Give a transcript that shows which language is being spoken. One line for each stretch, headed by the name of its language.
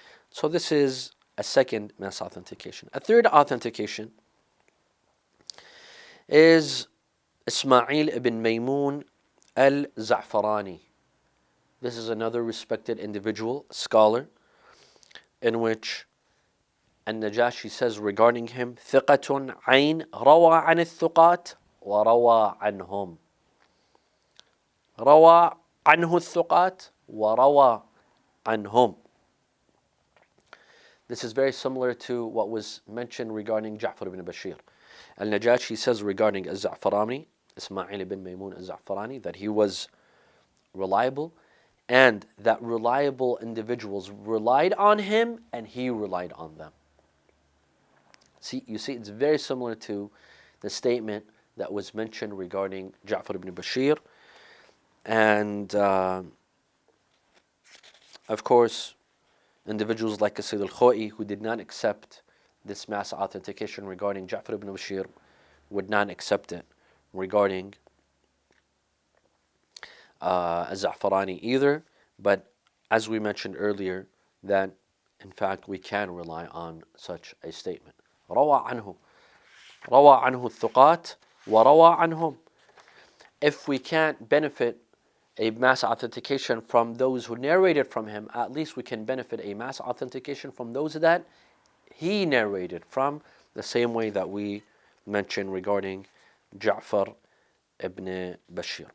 English: So this is a second mass authentication. A third authentication is Ismail ibn Maymun al-Za'farani. This is another respected individual, scholar, in which An-Najashi says regarding him,
Arabic: ثقة عين روى عن الثقات وروى عنهم. روى عنه الثقات وروى عنهم.
English: This is very similar to what was mentioned regarding Ja'far ibn Bashir. Al-Najashi says regarding Al-Za'farani, Ismail ibn Maymun al-Za'farani, that he was reliable and that reliable individuals relied on him and he relied on them. You see, it's very similar to the statement that was mentioned regarding Ja'far ibn Bashir. And of course, individuals like Sayyid al-Khoi, who did not accept this mass authentication regarding Ja'far ibn Bashir, would not accept it regarding Al-Za'farani either. But as we mentioned earlier, that in fact we can rely on such a statement.
Arabic: روى عنه الثقات وروى عنهم.
English: If we can't benefit a mass authentication from those who narrated from him, at least we can benefit a mass authentication from those that he narrated from, the same way that we mentioned regarding Ja'far ibn Bashir.